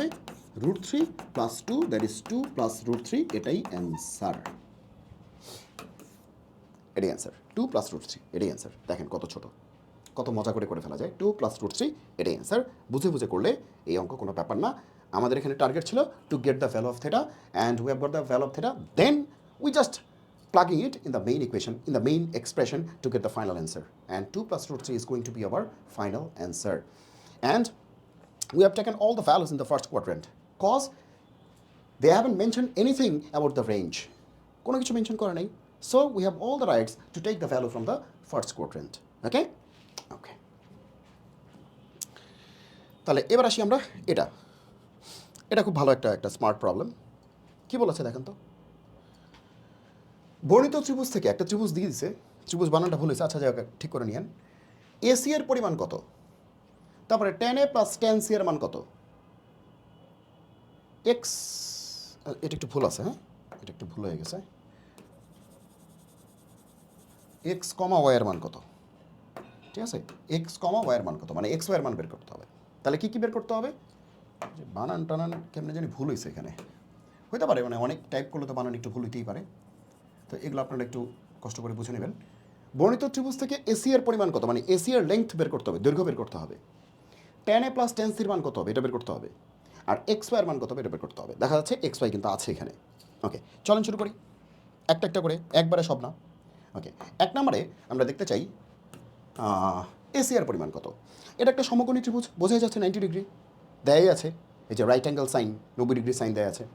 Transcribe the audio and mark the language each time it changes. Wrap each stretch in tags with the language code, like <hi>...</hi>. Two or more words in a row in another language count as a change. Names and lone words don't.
<bn>√3 + 2</bn> <en>that is</en> <bn>2 + √3, এটাই অ্যান্সার, এটাই অ্যান্সার, 2 + √3 এটাই অ্যান্সার। দেখেন কত ছোট, কত মজা করে ফেলা যায়। 2 + √3 এটাই অ্যান্সার, বুঝে করলে এই অঙ্ক কোনো ব্যাপার না। আমাদের এখানে টার্গেট ছিল</bn> <en>to get the value of theta, and we have got the value of theta, then we just plugging it in the main equation, in the main expression to get the final answer. And 2 + √3 is going to be our final answer. And we have taken all the values in the first quadrant because they haven't mentioned anything about the range.</en> <bn>কোনো কিছু মেনশন করা নেই,</bn> <en>so we have all the rights to take the value from the first quadrant. Okay? Okay.</en> <bn>তাহলে এবার আসি আমরা এটা খুব ভালো একটা স্মার্ট প্রবলেম। কি বলেছে দেখেন তো, বর্ণিত ত্রিভুজ থেকে একটা ত্রিভুজ দিয়ে দিছে, ত্রিভুজ বানানটা ভুল হয়েছে, আচ্ছা যাক ঠিক করে নিয়েন। এসি এর পরিমাণ কত, তারপরে tan A + tan C এর মান কত, এক্স, এটা একটু ভুল আছে, হ্যাঁ এটা একটু ভুল হয়ে গেছে, এক্স কমা ওয়াই এর মান কত, ঠিক আছে, এক্স কমা ওয়াই এর মান কত, মানে এক্স ওয়াই এর মান বের করতে হবে। তাহলে কি বের করতে হবে? যে বানান টানান কেমনে জানি ভুল হয়েছে এখানে, হইতে পারে, মানে অনেক টাইপ করলে তো বানান একটু ভুল হইতেই পারে, তো এগুলো আপনারা একটু কষ্ট করে বুঝে নেবেন। বর্ণিত ত্রিভুজ থেকে এসি এর পরিমাণ কত, মানে এসি এর লেংথ বের করতে হবে, দৈর্ঘ্য বের করতে হবে। tan A + tan C এর মান কত হবে, এটা বের করতে হবে। আর এক্স ওয়াই এর মান কত হবে, এটা বের করতে হবে। দেখা যাচ্ছে এক্স ওয়াই কিন্তু আছে এখানে। ওকে চলেন শুরু করি একটা করে, একবারে সব না। ওকে, 1 নম্বরে আমরা দেখতে চাই এসি এর পরিমাণ কত। এটা একটা সমকোণী ত্রিভুজ, বোঝাই যাচ্ছে 90 ডিগ্রি দেয়াই আছে, এই যে</bn> <en>right angle sign</en> <bn>90 ডিগ্রি সাইন দেয়া আছে।</bn>